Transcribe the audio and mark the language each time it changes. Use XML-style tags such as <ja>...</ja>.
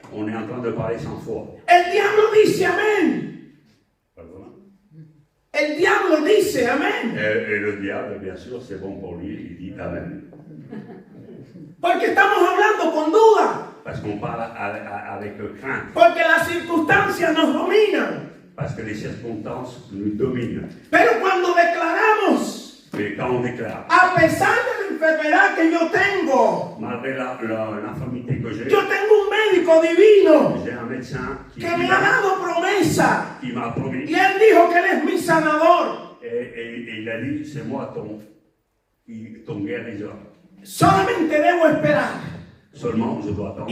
<fr>on est en train de parler sans foi.</fr> <es>El diablo dice amén.</es> <fr>Pardon.</fr> <es>El diablo dice amén.</es> <fr>Et le diable, bien sûr, c'est bon pour lui, il dit Amen.</fr> <es>Porque estamos hablando con duda.</es> <fr>Parce qu'on parle avec crainte,</fr> <es>Porque las circunstancias nos dominan.</es> <fr>parce que les circonstances nous dominent.</fr> <es>Pero cuando declaramos,</es> <fr>Mais quand on déclare,</fr> <es>a pesar de la enfermedad que yo tengo,</es> <fr>malgré l'infirmité que j'ai</fr> <es>yo tengo un médico divino</es> <fr>un médecin</fr> <es>que me ha dado promesa.</es> <fr>qui m'a promis,</fr> <es>Y él dijo que él es mi sanador.</es> <fr>et il a dit, c'est moi ton guérisseur.</fr> <es>Solamente debo esperar.</es> <fr>Seulement, je dois attendre.</fr>